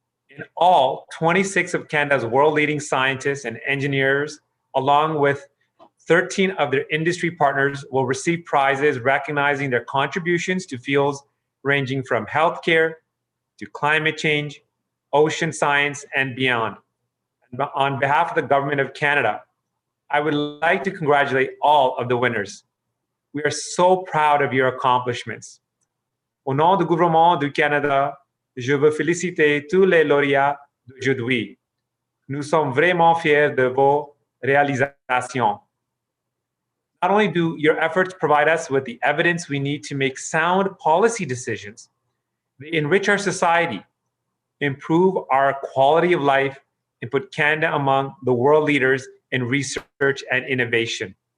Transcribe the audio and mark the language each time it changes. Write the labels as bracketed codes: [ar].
[en] In all, 26 of Canada's world-leading scientists and engineers, along with 13 of their industry partners, will receive prizes recognizing their contributions to fields ranging from healthcare to climate change, ocean science, and beyond. On behalf of the Government of Canada, I would like to congratulate all of the winners. We are so proud of your accomplishments. [fr] Au nom du gouvernement du Canada, je veux féliciter tous les lauréats d'aujourd'hui. Nous sommes vraiment fiers de vos réalisations. [en] Not only do your efforts provide us with the evidence we need to make sound policy decisions, they enrich our society, improve our quality of life, and put Canada among the world leaders in research and innovation.